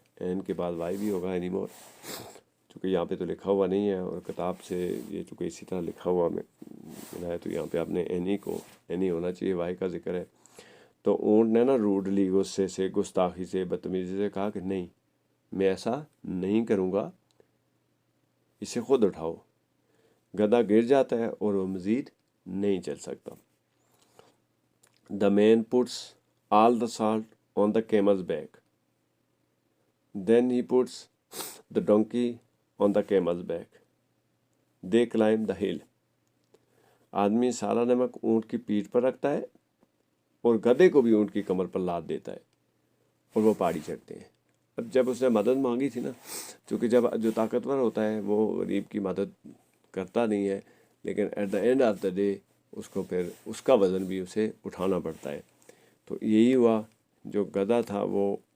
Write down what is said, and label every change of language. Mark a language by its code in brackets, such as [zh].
[ur] N کے بعد Y بھی ہوگا anymore، چونکہ یہاں پہ تو لکھا ہوا نہیں ہے، اور کتاب سے یہ چونکہ اسی طرح لکھا ہوا ملا ہے، تو یہاں پہ آپ نے اینی ہونا چاہیے، وائی کا ذکر ہے۔ تو اونٹ نے نا روڈلی، غصے سے، گستاخی سے، بدتمیزی سے کہا کہ نہیں، میں ایسا نہیں کروں گا، اسے خود اٹھاؤ۔ گدھا گر جاتا ہے اور وہ مزید نہیں چل سکتا۔ [en] The man puts all the salt on the camel's back. Then he puts the donkey on the camel's back. They climb the hill. [ur] آدمی سارا نمک اونٹ کی پیٹھ پر رکھتا ہے اور گدھے کو بھی اونٹ کی کمر پر لاد دیتا ہے، اور وہ پہاڑی چڑھتے ہیں۔ اب جب اس نے مدد مانگی تھی نا، چونکہ جب جو طاقتور ہوتا ہے وہ غریب کی مدد کرتا نہیں ہے، لیکن [en] at the end of the day [ur] اس کو پھر اس کا وزن بھی اسے اٹھانا پڑتا ہے۔ تو یہی ہوا، جو گدھا تھا وہ